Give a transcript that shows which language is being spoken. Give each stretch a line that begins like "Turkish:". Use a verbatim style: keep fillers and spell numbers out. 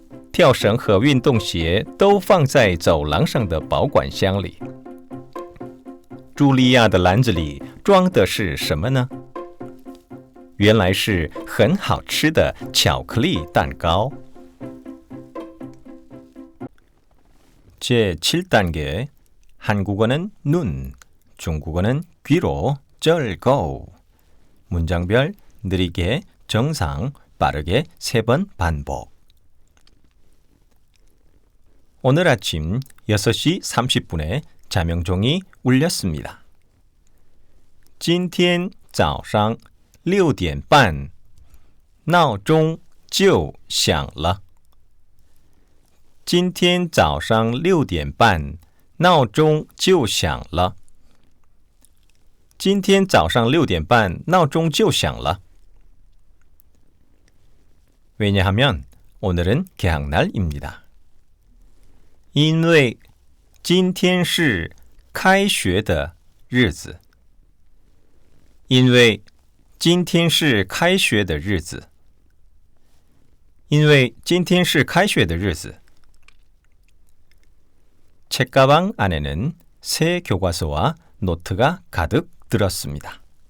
Chinese: 跳绳和运动鞋都放在走廊上的保管箱里。茱莉亚的篮子里装的是什么呢？原来是很好吃的巧克力蛋糕。
Korean: 제칠 단계 한국어는 눈, 중국어는 귀로 즐거워. 문장별 느리게, 정상, 빠르게 세 번 반복. 오늘 아침 여섯 시 삼십 분에 자명종이 울렸습니다.
Chinese: 今天早上六点半闹钟就响了。今天早上六点半闹钟就响了。今天早上六点半闹钟就响了。
Korean: 왜냐하면 오늘은 개학날입니다.
Chinese: 因为今天是开学的日子。因为今天是开学的日子。因为今天是开学的日子。
Korean: 책가방 안에는 새 교과서와 노트가 가득 들었습니다.